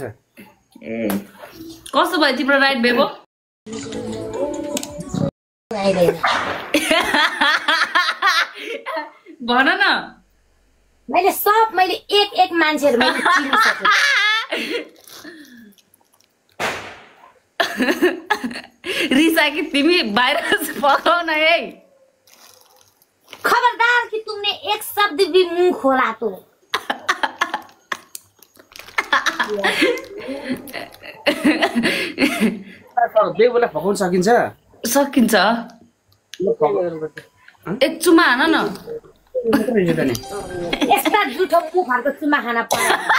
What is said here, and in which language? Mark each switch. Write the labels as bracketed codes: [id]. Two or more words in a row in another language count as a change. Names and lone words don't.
[ne] ए कस्तो भयो तिम्रो राइड बेबो भन न मैले एक मान्छेहरु मैले चिनिसके रिसा कि तिमी बाहिर पकाउ न है [hi] खबरदार कि तुमने एक शब्द भी मुंह खोला तो [ne] बेबोलाई फकाउन सकिन्छ सकिन्छ एक चुमा हान न यस्ता जुठो मुखहरुको चुमा खान पर्छ